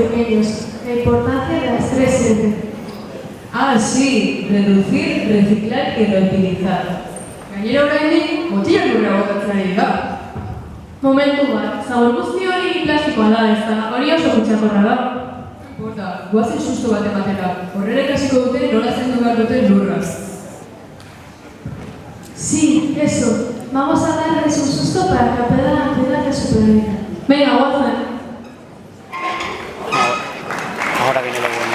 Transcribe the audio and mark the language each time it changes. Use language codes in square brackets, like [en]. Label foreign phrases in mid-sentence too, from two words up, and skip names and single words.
[es] pequeños. La importancia de las 3 Ah, sí, reducir, reciclar y reutilizar. [eu] Gainera oraindik botila lurra botatzen ari da. Momentu bat, zabor guzti hori plastikoa da, ez da, hori oso kutsakorra da. Bota, guazen susto bat ematera. Horrela ikasiko dute nola zendu behar duten lurra. [es] Sí, eso. Vamos a darles un susto para que aprendan a cuidar de su planeta. Venga, guazen. Ahora viene lo bueno.